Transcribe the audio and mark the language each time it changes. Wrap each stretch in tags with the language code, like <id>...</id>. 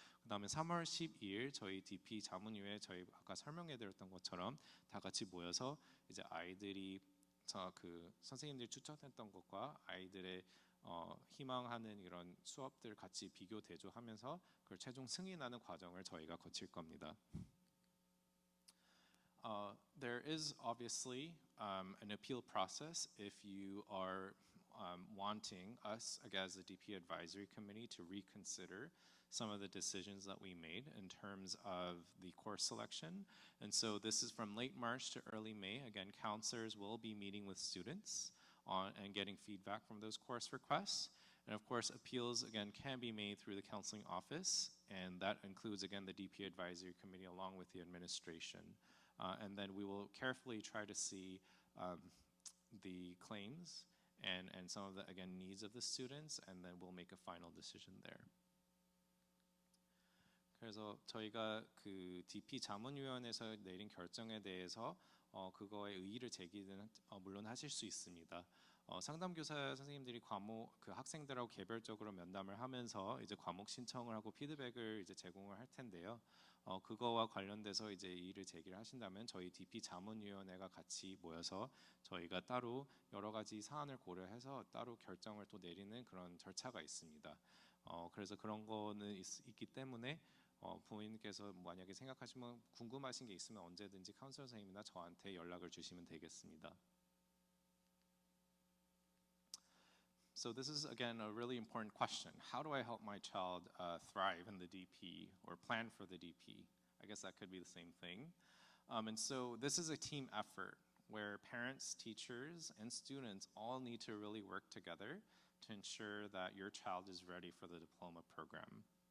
<ko>그다음에 3월 12일 저희 DP 자문위에 저희 아까 설명해드렸던 것처럼 다 같이 모여서 이제 아이들이 그 선생님들이 추천했던 것과 아이들의 희망하는 이런 수업들 같이 비교 대조하면서 그걸 최종 승인하는 과정을 저희가 거칠 겁니다.</ko> <en>There is obviously an appeal process if you are wanting us as a DP advisory committee to reconsider some of the decisions that we made in terms of the course selection. And so this is from late March to early May. Again, counselors will be meeting with students and getting feedback from those course requests. And of course, appeals, again, can be made through the counseling office, and that includes, again, the DP advisory committee along with the administration. And then we will carefully try to see the claims and some of the, again, needs of the students, and then we'll make a final decision there.</en> <ko>그래서 저희가 그 DP 자문위원회에서 내린 결정에 대해서 그거에 의의를 제기는 물론 하실 수 있습니다. 상담교사 선생님들이 과목 그 학생들하고 개별적으로 면담을 하면서 이제 과목 신청을 하고 피드백을 이제 제공을 할 텐데요. 그거와 관련돼서 이제 이의를 제기를 하신다면 저희 DP 자문위원회가 같이 모여서 저희가 따로 여러 가지 사안을 고려해서 따로 결정을 또 내리는 그런 절차가 있습니다. 그래서 그런 거는 있기 때문에 부모님께서 만약에 생각하시면 궁금하신 게 있으면 언제든지 카운sel러 선생님이나 저한테 연락을 주시면 되겠습니다.</ko> <en>So this is again a really important question. How do I help my child thrive in the DP or plan for the DP? I guess that could be the same thing. And so this is a team effort where parents, teachers, and students all need to really work together to ensure that your child is ready for the diploma program.</en>